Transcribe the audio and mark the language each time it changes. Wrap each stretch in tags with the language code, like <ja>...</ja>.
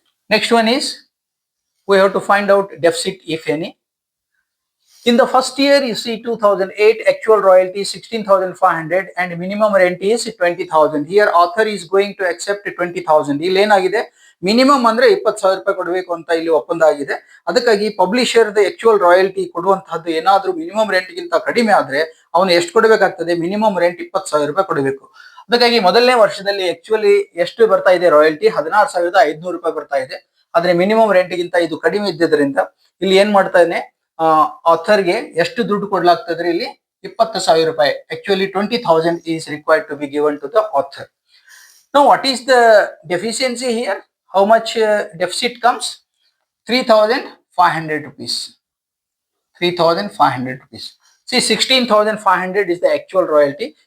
<en>Next one is we have to find out deficit if any. In the first year you see 2008 actual royalty 16,500 and minimum rent is 20,000. Here author is going to accept 20,000.</en> <kn>ಇಲ್ಲಿ ಏನಾಗಿದೆ minimum ಅಂದ್ರೆ 20,000 ರೂಪಾಯಿ ಕೊಡಬೇಕು ಅಂತ ಇಲ್ಲಿ ಒಪ್ಪಂದ ಆಗಿದೆ. ಅದಕ್ಕಾಗಿ ಪಬ್ಲಿಷರ್ ದ ಆಕ್ಚುಯಲ್ ರಾಯಲ್ಟಿ ಕೊಡುವಂತಹದ್ದು ಏನಾದ್ರೂ ಮಿನಿಮಮ್ ರೆಂಟ್ ಗಿಂತ ಕಡಿಮೆ ಆದ್ರೆ ಅವನು ಎಷ್ಟು ಕೊಡಬೇಕಾಗ್ತದೆ? ಮಿನಿಮಮ್ ರೆಂಟ್ 20,000 ರೂಪಾಯಿ ಕೊಡಬೇಕು. ಅದಕ್ಕಾಗಿ ಮೊದಲನೇ ವರ್ಷದಲ್ಲಿ ಆಕ್ಚುಲಿ ಎಷ್ಟು ಬರ್ತಾ ಇದೆ ರಾಯಲ್ಟಿ? 16,500 ರೂಪಾಯಿ ಬರ್ತಾ ಇದೆ. ಆದ್ರೆ ಮಿನಿಮಮ್ ರೆಂಟ್ ಗಿಂತ ಇದು ಕಡಿಮೆ ಇದ್ದಿದ್ದರಿಂದ ಇಲ್ಲಿ ಏನ್ ಮಾಡ್ತಾ ಇದ್ದಾನೆ, ಆಥರ್ಗೆ ಎಷ್ಟು ದುಡ್ಡು ಕೊಡ್ಲಾಗ್ತದ್ರೆ ಇಲ್ಲಿ 20,000 ರೂಪಾಯಿ.</kn> <en>Actually 20,000 is required to be given to the author. Now what is the deficiency here? How much deficit comes? 3,500 rupees. 3,500 rupees. See, 16,500 is the actual royalty.</en>